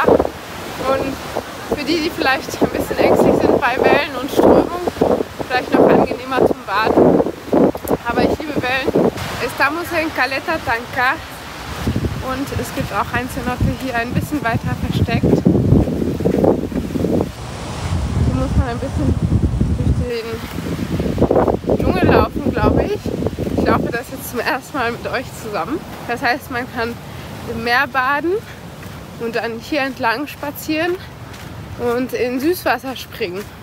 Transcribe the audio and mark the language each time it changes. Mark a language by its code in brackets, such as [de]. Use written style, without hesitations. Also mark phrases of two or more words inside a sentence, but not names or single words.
[de] Und für die, die vielleicht ein bisschen ängstlich sind bei Wellen und Strömung, vielleicht noch angenehmer zum Baden. Aber ich liebe Wellen. [es] Estamos en [de] Caleta Tancar und es gibt auch ein Cenote hier ein bisschen weiter versteckt. Hier muss man ein bisschen durch den Dschungel laufen, glaube ich. Ich laufe das jetzt zum ersten Mal mit euch zusammen. Das heißt, man kann im Meer baden und dann hier entlang spazieren und in Süßwasser springen.